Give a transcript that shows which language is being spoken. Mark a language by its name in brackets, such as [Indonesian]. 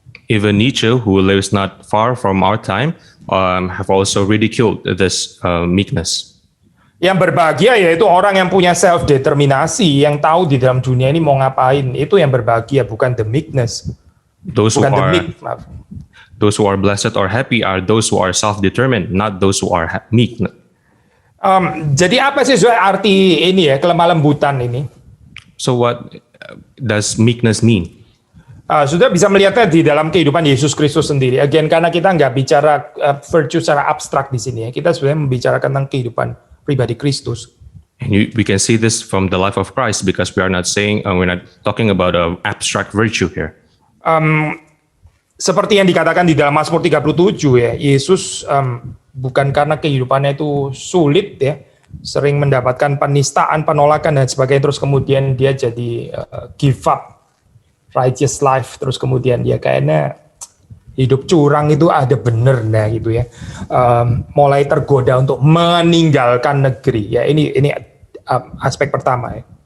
[English] Even Nietzsche, who lives not far from our time, have also ridiculed this meekness. [Indonesian] Yang berbahagia yaitu orang yang punya self determinasi, yang tahu di dalam dunia ini mau ngapain, itu yang berbahagia, bukan the meekness. [English] Those who are blessed or happy are those who are self-determined, not those who are meek. [Indonesian] Jadi apa sih arti ini ya, kelemah lembutan ini? [English] So what does meekness mean? [Indonesian] Sudah bisa melihatnya di dalam kehidupan Yesus Kristus sendiri. Again, karena kita nggak bicara virtue secara abstrak di sini ya. Kita sebenarnya membicarakan tentang kehidupan pribadi Kristus. [English] And we can see this from the life of Christ because we're not talking about an abstract virtue here. [Indonesian] Seperti yang dikatakan di dalam Mazmur 37 ya, Yesus bukan karena kehidupannya itu sulit ya, sering mendapatkan penistaan, penolakan dan sebagainya, terus kemudian dia jadi [English] give up righteous life, [Indonesian] terus kemudian dia kayaknya hidup curang itu ada bener nah gitu ya, mulai tergoda untuk meninggalkan negeri ya, ini aspek pertama ya.